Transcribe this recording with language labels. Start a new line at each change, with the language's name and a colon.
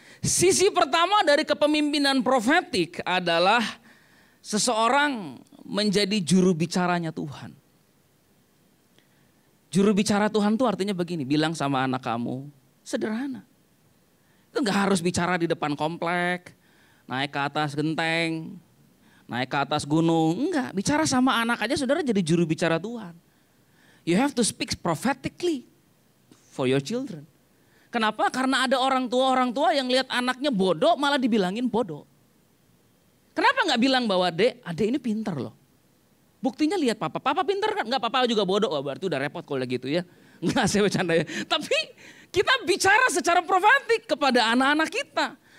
Indonesian: Sisi pertama dari kepemimpinan profetik adalah seseorang menjadi juru bicaranya Tuhan. Juru bicara Tuhan itu artinya begini, bilang sama anak kamu, sederhana. Itu gak harus bicara di depan komplek, naik ke atas genteng, naik ke atas gunung. Enggak, bicara sama anak aja saudara jadi juru bicara Tuhan.
English: You have to speak prophetically for your children.
Indonesian: Kenapa? Karena ada orang tua yang lihat anaknya bodoh malah dibilangin bodoh. Kenapa nggak bilang bahwa adek ini pintar loh. Buktinya lihat papa pintar kan? Nggak, papa juga bodoh. Wah, berarti udah repot kalau gitu ya. Nggak, saya bercanda ya. Tapi kita bicara secara profetik kepada anak-anak kita.